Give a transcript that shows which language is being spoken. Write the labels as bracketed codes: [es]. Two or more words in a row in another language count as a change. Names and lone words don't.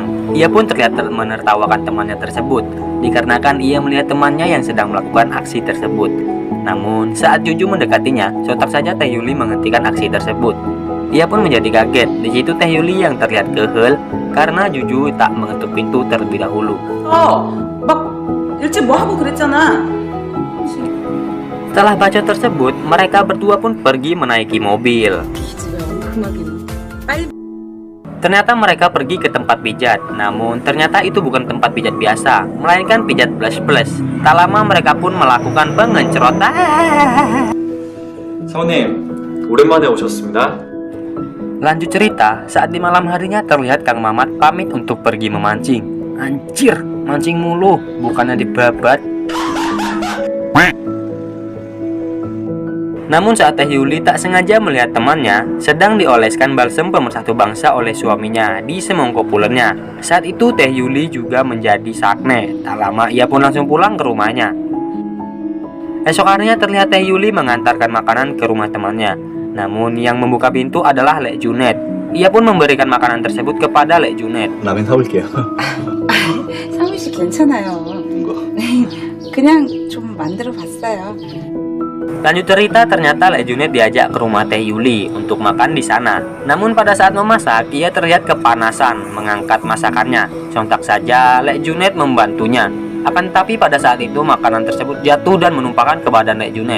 [id] Ia pun terlihat menertawakan temannya tersebut, dikarenakan ia melihat temannya yang sedang melakukan aksi tersebut. Namun saat Juju mendekatinya, sontak saja Teh Yuli menghentikan aksi tersebut. Ia pun menjadi kaget. Di situ Teh Yuli yang terlihat kehel karena Juju tak mengetuk pintu terlebih dahulu. [ko] 막 일찍 뭐 하고 그랬잖아. [id] Setelah bacot tersebut, mereka berdua pun pergi menaiki mobil. Ternyata mereka pergi ke tempat pijat. Namun ternyata itu bukan tempat pijat biasa, melainkan pijat plus. Tak lama mereka pun melakukan pengencerotan. [ko] 사모님, 오랜만에 오셨습니다. [id] Lanjut cerita, saat di malam harinya terlihat Kang Mamat pamit untuk pergi memancing. Anjir, mancing mulu, bukannya dibabat. Namun saat Teh Yuli tak sengaja melihat temannya sedang dioleskan balsem pemersatu bangsa oleh suaminya di semongko pulennya. Saat itu Teh Yuli juga menjadi sakne. Tak lama ia pun langsung pulang ke rumahnya. Esok harinya terlihat Teh Yuli mengantarkan makanan ke rumah temannya. Namun yang membuka pintu adalah Lek Junet. Ia pun memberikan makanan tersebut kepada Lek Junet. [ko] 라면 사올게요. 상민 씨 괜찮아요. 이거. 그냥 좀 만들어 봤어요. [id] Lanjut cerita, ternyata Lek Junet diajak ke rumah Teh Yuli untuk makan di sana. Namun pada saat memasak, ia terlihat kepanasan mengangkat masakannya. Sontak saja Lek Junet membantunya. Akan tetapi pada saat itu makanan tersebut jatuh dan menumpahkan ke badan Lek Junet.